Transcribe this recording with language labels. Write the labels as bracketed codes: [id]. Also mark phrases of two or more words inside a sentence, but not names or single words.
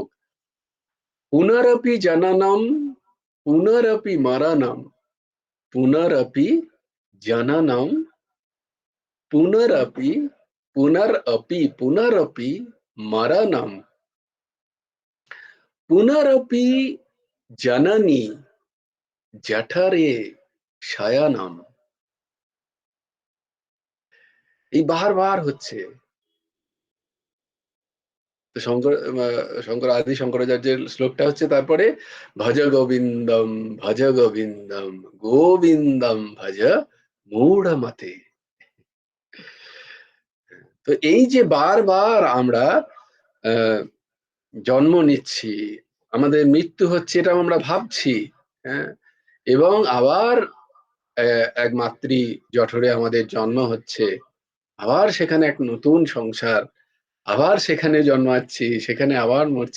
[sa] পুনরপি জননম পুনরপি মরণম পুনরপি জননম পুনরপি পুনরপি মরণম পুনরপি জননী জঠরে শয়নম। [bn] এই বারবার হচ্ছে। তো শঙ্কর আদি শঙ্করাচার্যের শ্লোকটা হচ্ছে তারপরে [sa] ভজ গোবিন্দম ভজ গোবিন্দম গোবিন্দম ভজ মূঢ়মতে। [bn] তো এই যে বারবার আমরা আহ জন্ম নিচ্ছি, আমাদের মৃত্যু হচ্ছে, এটা আমরা ভাবছি, হ্যাঁ, এবং আবার এক মাতৃ জঠরে আমাদের জন্ম হচ্ছে, আবার সেখানে এক নতুন সংসার, আবার সেখানে জন্মাচ্ছি, সেখানে আবার মরছি।